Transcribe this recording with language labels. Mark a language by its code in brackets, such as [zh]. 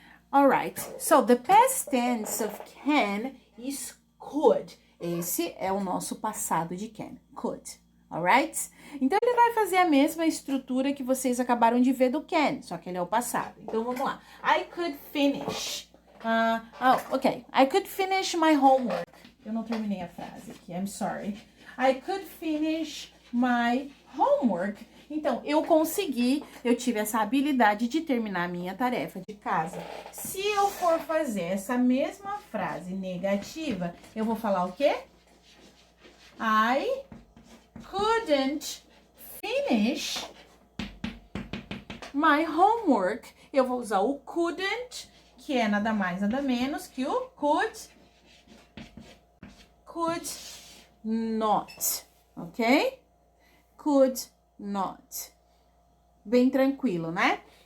[en] Alright, so the past tense of can is could. [pt] Esse é o nosso passado de can, could. Alright? Então, ele vai fazer a mesma estrutura que vocês acabaram de ver do can, só que ele é o passado. Então, vamos lá. [en] I could finish. [pt] Ok. [en] I could finish my homework. [pt] Eu não terminei a frase aqui, [en] I'm sorry. I could finish my homework. [pt] Então, eu tive essa habilidade de terminar a minha tarefa de casa. Se eu for fazer essa mesma frase negativa, eu vou falar o quê? [en] I couldn't finish my homework. [pt] Eu vou usar o couldn't, que é nada mais, nada menos que o could not, ok? Could not. Bem tranquilo, né?